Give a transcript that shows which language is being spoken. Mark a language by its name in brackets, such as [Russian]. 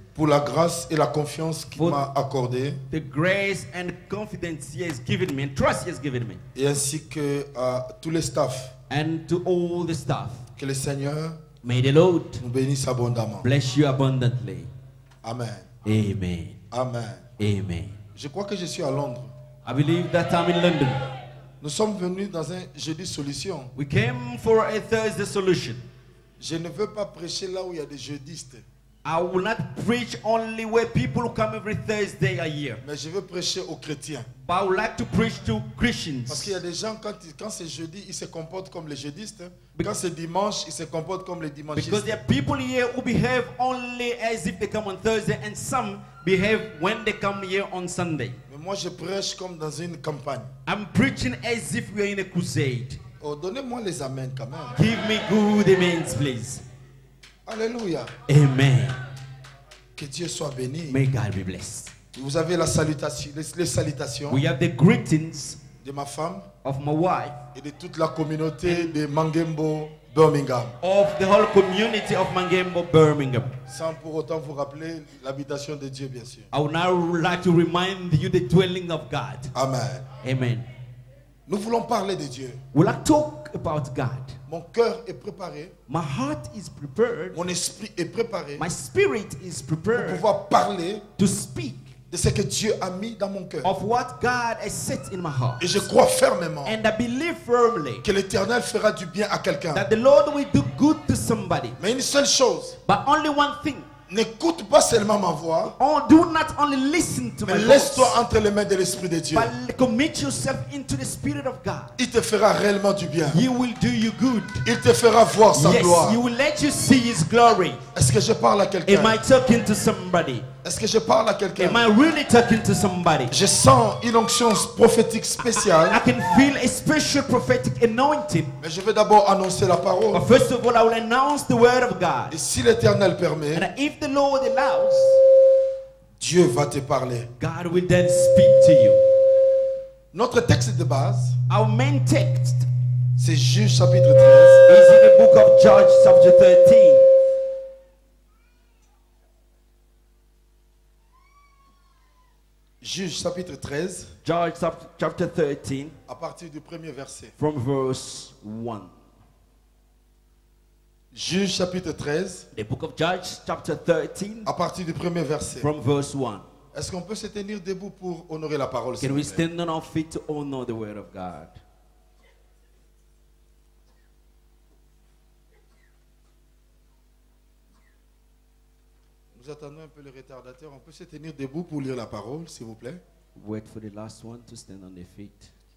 [French] pour la grâce et la confiance qu'il m'a accordée, [English] the grace and confidence He has given me and trust He has given me, [French] et ainsi que à tous les staffs. [English] and to all the staff. [French] Que le Seigneur [English] May the Lord [French] nous bénisse abondamment. [English] bless you abundantly. [French] Amen. [English] Amen. [French] Amen. [English] Amen. [French] Je crois que je suis à Londres. [English] I believe that I'm in London. [French] Nous sommes venus dans un jeudi solution. [English] We came for a Thursday solution. [French] Je ne veux pas prêcher là où il y a des jeudistes, [English] I will not preach only where people come every Thursday a year, [French] mais je veux prêcher aux chrétiens. [English] but I would like to preach to Christians. [French] Parce qu'il y a des gens, quand c'est jeudi, ils se comportent comme les jeudistes. Quand c'est dimanche, ils se comportent comme les dimanchistes. [English] Because there are people here who behave only as if they come on Thursday, and some behave when they come here on Sunday. [French] Mais moi, je prêche comme dans une campagne. [English] I'm preaching as if we are in a crusade. [French] Oh, donnez-moi les amens quand même. [English] Give me good amens, please. [French] Alléluia. [English] Amen. [French] Que Dieu soit béni. [English] May God be blessed. [French] Vous avez la salutation, les salutations [English] We have the greetings [French] de ma femme [English] of my wife, [French] et de toute la communauté de Mangembo, Birmingham. [English] of the whole community of Mangembo, Birmingham. [French] Sans pour autant vous rappeler l'habitation de Dieu, bien sûr. [English] I would now like to remind you the dwelling of God. [French] Amen. [English] Amen. [French] Nous voulons parler de Dieu. [English] We like to talk about God. [French] Mon cœur est préparé, [English] My heart is prepared. [French] mon esprit est préparé [English] My spirit is [French] pour [English] prepared [French] pouvoir parler [English] to speak [French] de ce que Dieu a mis dans mon cœur. [English] of what God has set in my heart. [French] Et je crois fermement [English] And I believe firmly [French] que l'Éternel fera du bien à quelqu'un. [English] that the Lord will do good to somebody. [French] Mais une seule chose, [English] But only one thing. [French] n'écoute pas seulement ma voix, [English] Oh, do not only listen to [French] mais [English] my [French] laisse-toi [English] voice, [French] entre les mains de l'Esprit de Dieu. [English] but commit yourself into the Spirit of God. [French] Il te fera réellement du bien. [English] He will do you good. [French] Il te fera voir sa gloire. [English] Yes, He will let you see His glory. [French] Est-ce que je parle à [English] Am [French] quelqu'un? [English] I talking to somebody? [French] Est-ce que je parle à quelqu'un? [English] Am I really talking to somebody? [French] Je sens une onction prophétique [English] I [French] spéciale. [English] can feel a special prophetic anointing. [French] Mais je vais d'abord annoncer la parole. [English] But first of all, I will announce the word of God. [French] Et si l'Éternel permet, [English] And if the Lord allows, [French] Dieu va te parler. [English] God will then speak to you. [French] Notre texte de base, [English] Our main text [French] c'est Juge chapitre 13. [English] is in the book of Judges chapter 13. [French] Juge chapitre 13, [English] Judges chapter 13 [French] à partir du premier verset. [English] from verse 1. [French] Juge chapitre 13, [English] The book of Judges chapter 13 [French] à partir du premier verset. [English] from verse 1. [French] Est-ce qu'on peut se tenir debout pour honorer la parole, s'il [English] Can [French] vous [English] we [French] plaît? [English] stand on our feet to honor the word of God? [French] Nous attendons un peu le retardateur. On peut se tenir debout pour lire la parole, s'il vous plaît? [English] Wait for the last one to stand on their feet.